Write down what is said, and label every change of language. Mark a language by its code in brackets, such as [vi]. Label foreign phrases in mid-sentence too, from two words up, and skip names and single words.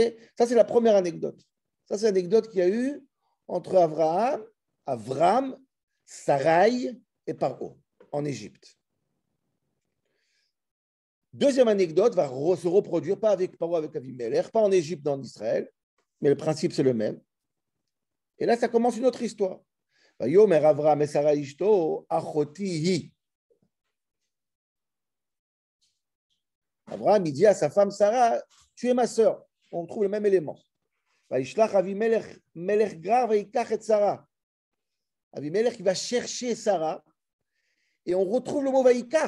[fr] Ça, c'est la première anecdote. Ça, c'est l'anecdote qu'il y a eu entre Avram, Sarai et Paro en Égypte. Deuxième anecdote va se reproduire, pas avec Paro, avec Avimelech, pas en Égypte, dans Israël, mais le principe, c'est le même. Et là, ça commence une autre histoire. [he] יאמר אברם את שרי אשתו אחותי היא. [fr] Abraham, il dit à sa femme Sarah, tu es ma sœur. On trouve le même élément. Avimelech il va chercher Sarah et on retrouve le mot Vaikar.